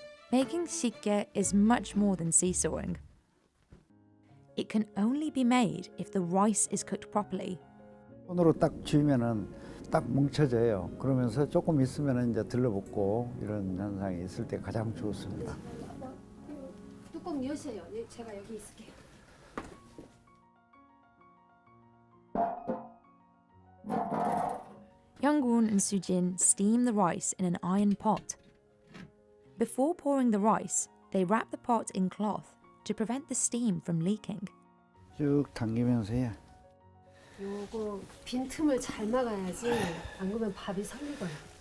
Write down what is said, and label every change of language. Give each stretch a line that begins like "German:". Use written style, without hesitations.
English: Making sikkae is much more than seesawing. It can only be made if the rice is cooked properly.
Korean: 손으로 딱 쥐면은 딱 뭉쳐져요. 그러면서 조금 있으면 이제 들러붙고 이런 현상이 있을 때 가장 좋습니다. 뚜껑 여세요. 제가 여기 있을게요.
English: Younggoon and Sujin steam the rice in an iron pot. Before pouring the rice, they wrap the pot in cloth to prevent the steam from leaking.
Korean: 쭉 당기면서 해요. 요거 빈틈을 잘 막아야지. 안 그러면 밥이 설리거든요.